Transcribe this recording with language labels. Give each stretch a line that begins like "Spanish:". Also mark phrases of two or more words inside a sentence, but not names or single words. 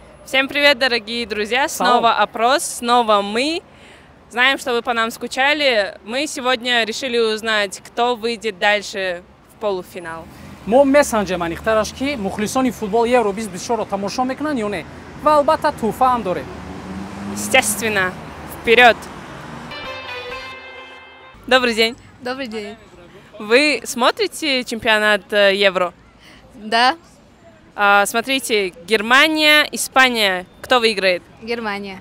Russian: Всем привет, дорогие друзья! Снова опрос, снова мы. Знаем, что вы по нам скучали. Мы сегодня решили узнать, кто выйдет дальше в полуфинал.
Tajik: мо месанҷем анихтараш ки мухлисони футбол Евро 2024-ро тамошо мекунанд ё не ва албатта туҳфа ҳам дорем.
Russian: Естественно, вперед! Добрый день! Добрый день. Вы смотрите чемпионат Евро? Да, Смотрите, Германия, Испания. Кто выиграет? Германия.